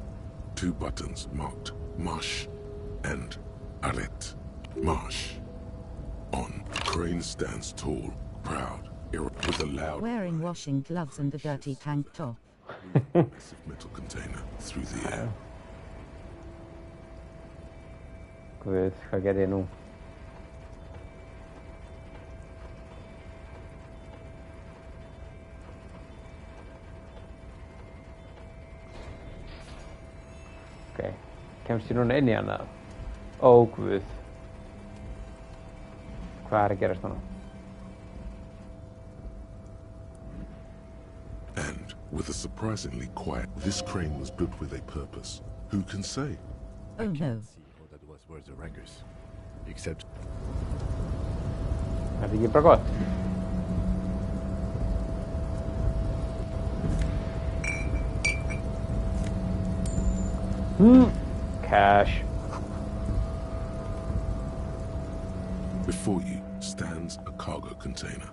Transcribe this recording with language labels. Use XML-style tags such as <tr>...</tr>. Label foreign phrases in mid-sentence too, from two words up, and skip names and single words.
<en>2 buttons marked Marsh and Arrête. Marsh. On. Crane stands tall, proud, with a loud Wearing washing gloves and a dirty tank top. massive metal container through the air.</en> <is>Guð, hvað gerði ég nú? Ok, kemst ég núna inn í hana? Ó, Guð. Hvað að gerast núna?</is> <en>And, with a surprisingly quiet, this crane was built with a purpose. Who can say? Oh no. See how that was worth the wreckers. Except...</en> <is>Er þetta ekki bara gott?</is> <en>Cash. Before you stands a cargo container.</en>